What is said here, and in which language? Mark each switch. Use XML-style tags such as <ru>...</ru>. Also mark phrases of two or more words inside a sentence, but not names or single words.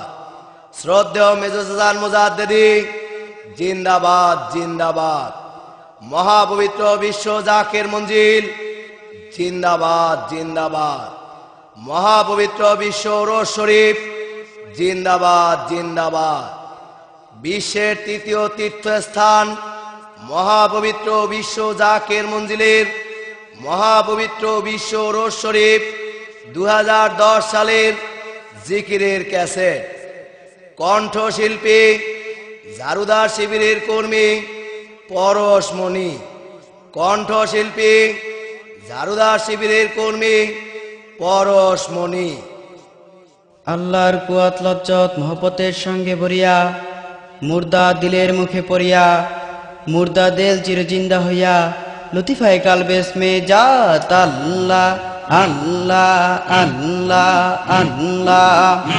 <bn>শ্রদ্ধেয় মেজো চাচা মুজাদ্দিদী জিন্দাবাদ জিন্দাবাদ। মহাপবিত্র বিশ্ব জাকির মঞ্জিল জিন্দাবাদ জিন্দাবাদ। মহাপবিত্র বিশ্ব রোজ শরীফ জিন্দাবাদ জিন্দাবাদ। বিশ্বের তৃতীয় তীর্থস্থান মহাপবিত্র বিশ্ব জাকির মঞ্জিলের মহাপবিত্র বিশ্ব রোজ শরীফ 2010 সালের জিকিরের ক্যাসেট কণ্ঠশিল্পী ঝাড়ুদার শিবিরের কর্মী পরশমণি। কণ্ঠশিল্পী ঝাড়ুদার শিবিরের কর্মী পরশমণি। আল্লাহর কুয়াত লজ্জত মহব্বতের সঙ্গে ভরিয়া মুর্দা দিলের মুখে পড়িয়া মুর্দা দিল চিরজিন্দা হইয়া লতিফায়ে কালবেস মে জাত আল্লাহ আল্লাহ আল্লাহ আল্লাহ।</bn>